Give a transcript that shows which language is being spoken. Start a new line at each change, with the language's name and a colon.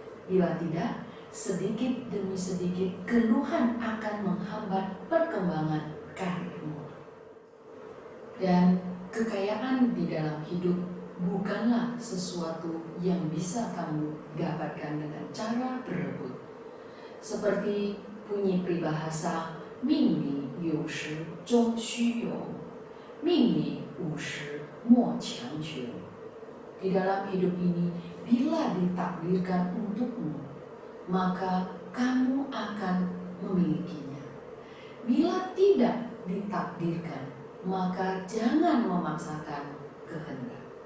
Indonesian: Bila tidak, sedikit demi sedikit keluhan akan menghambat perkembangan karirmu. Dan kekayaan di dalam hidup bukanlah sesuatu yang bisa kamu dapatkan dengan cara berebut. Seperti bunyi peribahasa,
Chinese: 命里有时终须有，命里无时莫强求.
Indonesian: Di dalam hidup ini, bila ditakdirkan untukmu, maka kamu akan memilikinya. Bila tidak ditakdirkan, maka jangan memaksakan kehendak.